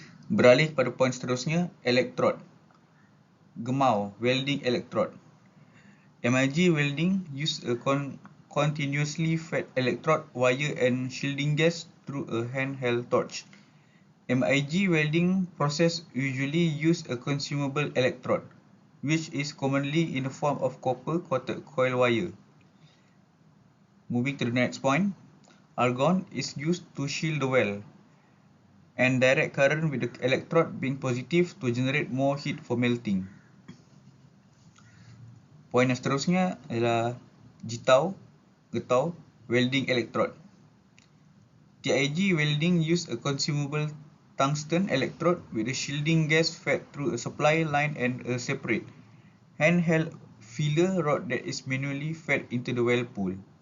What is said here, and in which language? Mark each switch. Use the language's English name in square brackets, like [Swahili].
[Malay] Beralih pada poin seterusnya, elektrod. [English] Gemau, welding electrode. MIG welding use a continuously fed electrode wire and shielding gas through a handheld torch. MIG welding process usually use a consumable electrode, which is commonly in the form of copper coated coil wire. Moving to the next point, argon is used to shield the weld, and direct current with the electrode being positive to generate more heat for melting. [Malay] Poin yang seterusnya adalah getau, welding electrode. [English] TIG welding use a consumable tungsten electrode with a shielding gas fed through a supply line and a separate Handheld filler rod that is manually fed into the weld pool.